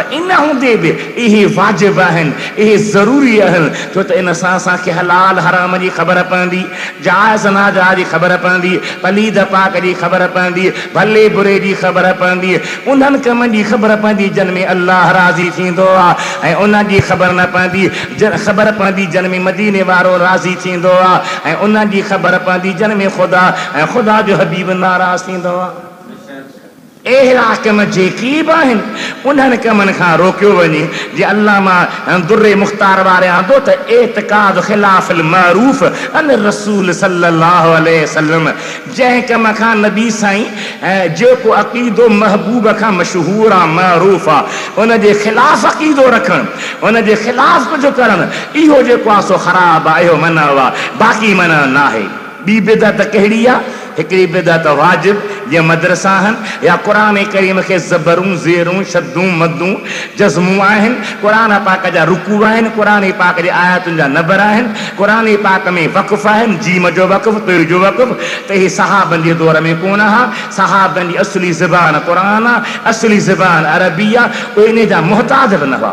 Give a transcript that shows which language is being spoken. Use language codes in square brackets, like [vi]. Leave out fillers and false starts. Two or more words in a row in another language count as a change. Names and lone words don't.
[sd] इन हूंदे बि इहे वाजिब आहिनि, इहे ज़रूरी आहिनि, छो त इन सां असांखे हलाल हराम जी ख़बर पवंदी, जायज़ नाजायज़ जी ख़बर पवंदी, पलीद पाक जी ख़बर पवंदी, भले बुरे जी ख़बर पवंदी, उन्हनि कमनि जी ख़बर पवंदी जिन में अल्लाह राज़ी थींदो आहे, ऐं उन्हनि जी ख़बर न पवंदी ख़बर पवंदी जिन में मदीने वारो राज़ी थींदो आहे, ऐं उन्हनि जी ख़बर पवंदी जिन में ख़ुदा ऐं ख़ुदा जो हबीब नाराज़ थींदो आहे। अहिड़ा कम जेके बि आहिनि उन्हनि कमनि खां रोकियो वञे। जे अल्लामा दुर्रे मुख़्तार वारे आंदो त [ar] اعتقاد خلاف المعروف عن رسول صلى الله عليه وسلم, [sd] जंहिं कम खां नबी साईं जेको अक़ीदो महबूब खां मशहूर आहे मरूफ़ आहे उन जे ख़िलाफ़ अक़ीदो रखणु, उन जे ख़िलाफ़ कुझु करणु, इहो जेको आहे सो ख़राबु आहे, इहो मना आहे, बाक़ी मना न आहे। ॿी बिदअत कहिड़ी आहे? हिकिड़ी बिदअत वाजिब जीअं मदरसा आहिनि या क़ुरान करीम खे ज़बरूं ज़ेरूं शद्दूं मद्दूं जज़मूं आहिनि, क़ुरान पाक जा रुकू आहिनि, क़ुरान पाक जे आयतुनि जा नबर आहिनि, क़ुरान पाक में वक़फ़ आहिनि, जीम जो वक़फ़, तुर जो वक़फ़, त इहे सहाबनि जे दौर में कोन हा। सहाबनि जी असली ज़बान क़ुरान आहे, असली ज़बान अरबी आहे, उहे इन जा मुहताज बि न हुआ।